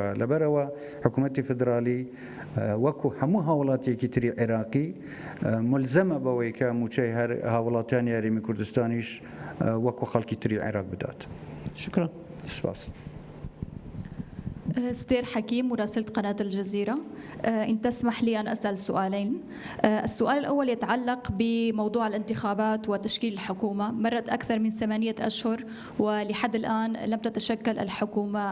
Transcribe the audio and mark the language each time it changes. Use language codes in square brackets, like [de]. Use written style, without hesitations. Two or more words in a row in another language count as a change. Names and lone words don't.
[ckb] لەبەرەوە حکوومەتی فدرالی وەکو هەموو هاوڵاتیەکی تری عێراقی ملزەمە بەوەی کە موچەی هاوڵاتیانی هەرێمی کوردستانیش وەکو خەڵکی تری عێراق بدات. [ar] شكرا. [ckb] سپاس. [ar] ستير حكيم مراسلة قناة الجزيرة. إن تسمح لي أن أسأل سؤالين. السؤال الأول يتعلق بموضوع الانتخابات وتشكيل الحكومة. مرت أكثر من 8 أشهر ولحد الآن لم تتشكل الحكومة.